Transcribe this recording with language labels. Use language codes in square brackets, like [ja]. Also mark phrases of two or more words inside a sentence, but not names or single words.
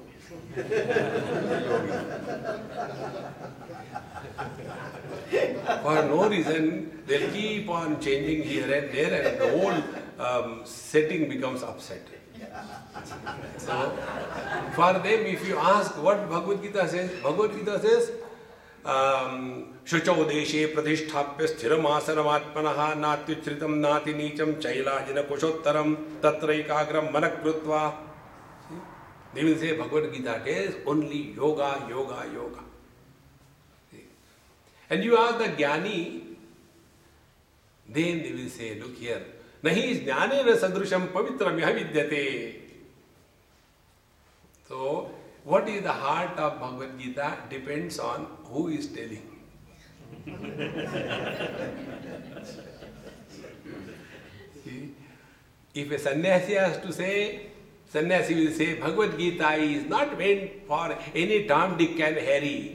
[en] For no reason, they'll keep on changing here and there and the whole setting becomes upset. So, for them, if you ask what Bhagavad Gita says, [sa] Shuchau deshe pradhisthapya sthiram asanamatmanaha natyuchritam nati nicham chailajina kushottaram tatraikagram manakrutva. [en] They will say Bhagavad Gita is only yoga, yoga, yoga. See? And you ask the jnani, then they will say, look here, [sa] nahi jnanena sadrusham pavitram yahavidyate. [en] So, what is the heart of Bhagavad Gita depends on who is telling. See? If a sannyasi has to say, sannyasi will say, Bhagavad Gita is not meant for any Tom, Dick and Harry.